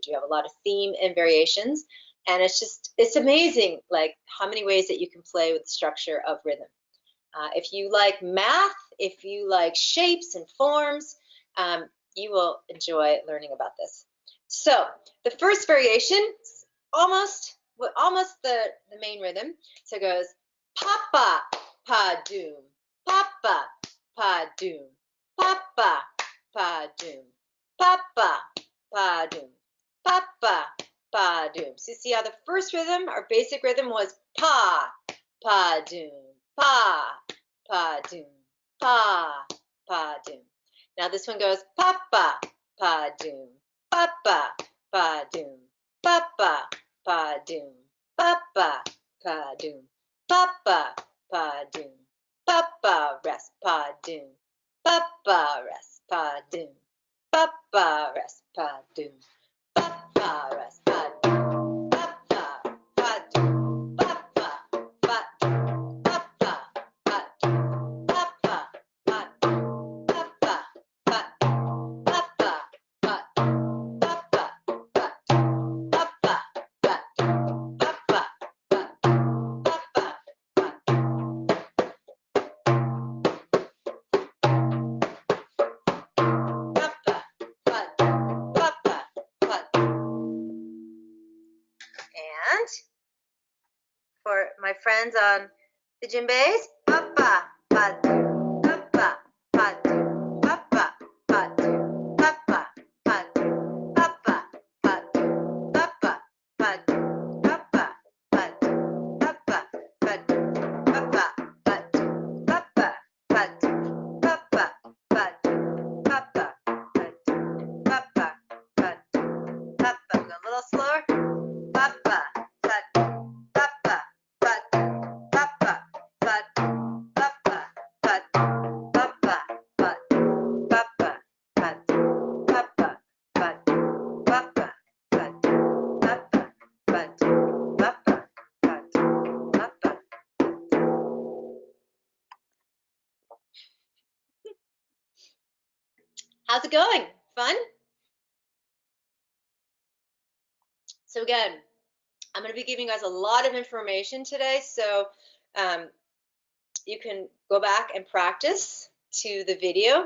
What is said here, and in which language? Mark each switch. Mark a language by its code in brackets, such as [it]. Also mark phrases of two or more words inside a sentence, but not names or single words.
[en] You have a lot of theme and variations. And it's amazing, like how many ways that you can play with the structure of rhythm. If you like math, if you like shapes and forms, you will enjoy learning about this. So the first variation is almost the main rhythm. So it goes papa, pa doom, papa, pa doom, papa, pa doom, papa, pa doom, papa, pa doom. So you see how the first rhythm, our basic rhythm, was pa, pa doom, pa, pa doom, pa, pa doom. Now this one goes papa, pa doom, papa, pa doom, papa, pa doom, papa, pa doom, papa, pa doom, papa, rest, pa doom, papa, rest, pa doom, papa, rest, pa doom, papa, rest, pa doom, papa, pa doom, papa, pa doom, papa, pa doom, papa, pa doom, papa, pa doom, papa, pa doom, papa, pa doom, papa, pa doom, papa, pa doom, and for my friends on the djembes, papa, pa doom, papa, pa doom, papa, pa doom, papa, pa doom, papa, pa doom, papa, pa doom, papa, pa doom, papa, pa doom, papa, pa doom, papa, pa doom, papa, pa doom, papa, pa doom, papa, pa doom, papa. Go a little slower. Papa, pa doom, papa, pa doom, papa, pa doom, papa, pa doom, papa, pa doom, papa, pa doom, papa, pa doom, papa, pa doom, papa, pa doom, papa, pa doom, papa. How's it going? Fun? So again, I'm going to be giving you guys a lot of information today, so you can go back and practice to the video.